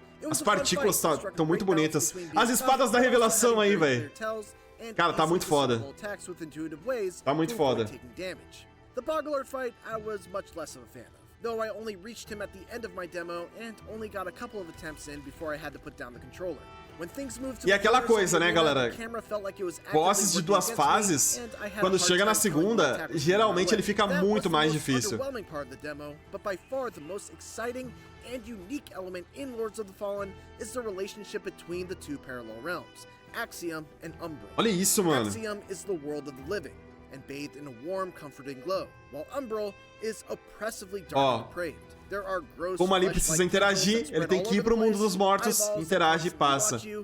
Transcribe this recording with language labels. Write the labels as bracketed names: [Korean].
[Portuguese] As partículas estão muito bonitas. As espadas da revelação aí, velho. Cara, tá muito foda. Tá muito foda. [English] The Boggler fight I was much less of a fan of, though I only reached him at the end of my demo and only got a couple of attempts in before I had to put down the controller. When things moved to [Portuguese] E aquela coisa, né, galera? Bosses de 2 fases, quando chega na segunda, geralmente ele fica muito mais difícil. [English] But by far the most exciting and unique element in Lords of the Fallen is the relationship between the 2 parallel realms, Axiom and Umbral. [Portuguese] Olha isso, mano. [English] Axiom is the world of the living, and bathed in a warm, comforting glow, while Umbral is oppressively dark and depraved. There are gross, [Portuguese] como ali precisa interagir, ele tem que ir pro mundo dos mortos, interage e passa.